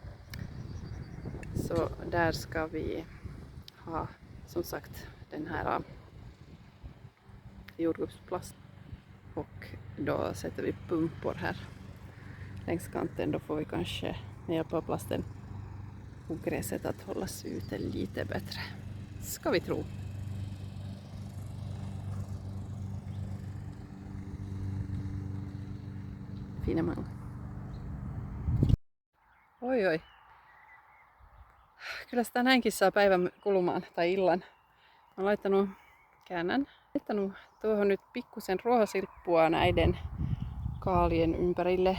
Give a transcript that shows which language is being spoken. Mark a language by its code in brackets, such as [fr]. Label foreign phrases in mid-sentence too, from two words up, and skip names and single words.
[sv] Så där ska vi ha som sagt den här jordgubbsplast. Och då sätter vi pumpor här. längs kanten, då får vi kanske med hjälp av plasten ogräset att hållas ute lite bättre. Ska vi tro. Finemang. [fi] Oi. Kyllä sitä näinkin saa päivän kulumaan tai illan. Mä käännän, laittanut tuohon nyt pikkusen ruohosirppua näiden kaalien ympärille.